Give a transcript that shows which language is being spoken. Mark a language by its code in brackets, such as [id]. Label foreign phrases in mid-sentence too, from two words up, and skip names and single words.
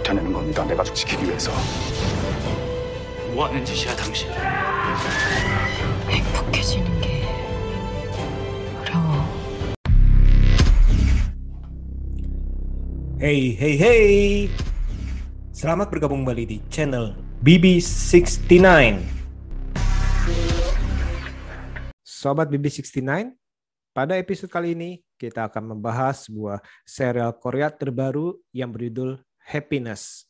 [ko] 버텨내는 겁니다. 내 가족 지키기 위해서. 뭐 하는 짓이야, 당신? 행복해지는 게 어려워. [en] Hey, hey, hey. [id] Selamat bergabung kembali di channel BB69. Sobat BB69, pada episode kali ini kita akan membahas sebuah serial Korea terbaru yang berjudul Happiness.